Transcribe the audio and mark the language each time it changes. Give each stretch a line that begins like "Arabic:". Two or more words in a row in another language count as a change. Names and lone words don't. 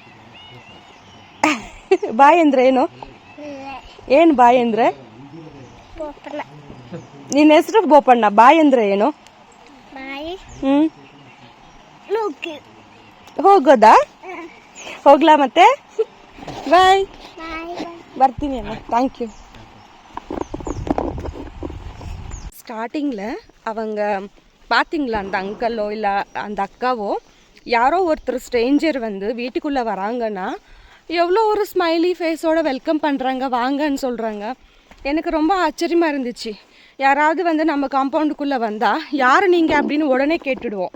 Kannada: ಬಾಯ್ ಅಂದ್ರೆ ಏನು? ಏನು ಬಾಯ್ ಅಂದ್ರೆ? ನಿನ್ನ ಹೆಸರು ಬೋಪಣ್ಣ. ಬಾಯ್ ಅಂದ್ರೆ ಏನು? ಹೋಗೋದಾ? ಹೋಗ್ಲಾ ಮತ್ತೆ? ಬಾಯ್. ಬರ್ತೀನಿ ಅಮ್ಮ.
English: thank you.
Tamil: ஸ்டார்டிங்கில் அவங்க பார்த்தீங்களா, அந்த அங்கிளோ இல்லை அந்த அக்காவோ யாரோ ஒருத்தர் ஸ்ட்ரேஞ்சர் வந்து வீட்டுக்குள்ளே வராங்கன்னா எவ்வளோ ஒரு
English: smiley face
Tamil: வெல்கம் பண்ணுறாங்க, வாங்கன்னு சொல்கிறாங்க. எனக்கு ரொம்ப ஆச்சரியமாக இருந்துச்சு. யாராவது வந்து நம்ம காம்பவுண்டுக்குள்ளே வந்தால் யார் நீங்கள் அப்படின்னு உடனே கேட்டுடுவோம்.